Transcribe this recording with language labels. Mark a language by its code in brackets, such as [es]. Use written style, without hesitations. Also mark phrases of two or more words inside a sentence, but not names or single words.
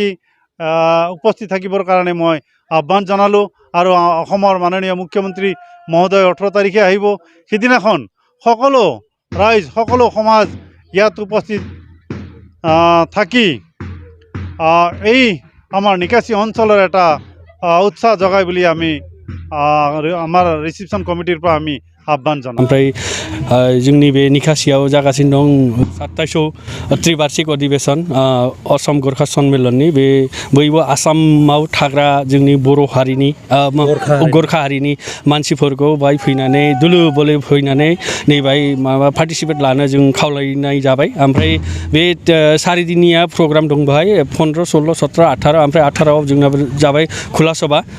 [as] থাকিবৰ কাৰণে মই আহ্বান জনালোঁ আৰু অসমৰ মাননীয় মুখ্যমন্ত্ৰী মহোদয় 18 তাৰিখে আহিব সিদিনাখন সকলো ৰাইজ সকলো সমাজ ইয়াত উপস্থিত থাকি এই আমাৰ নিকাশী অঞ্চলৰ এটা উৎসাহ জগাই বুলি আমি আমাৰ ৰিচিপশ্যন কমিটিৰ পৰা আমি [brx] आह्वान जानाय ओमफ्राय जोंनि बे निकासियाव जागासिनो दं 27 त्रिबार्षिक अधिवेशन असम गोर्खा सन्मेलननि बे बयबो आसामाव थाग्रा जोंनि बर' हारिनि गोर्खा हारिनि मानसिफोरखौ बाहाय फैनानै दुलु बोले फैनानै नैबाय माबा पार्टिसिपेट लानो जों खावलायनाय जाबाय ओमफ्राय बे 4 दिननिया प्रग्राम दं बेहाय 15 16 17 18 ओमफ्राय 18 आव जोंना जाबाय खुला सभा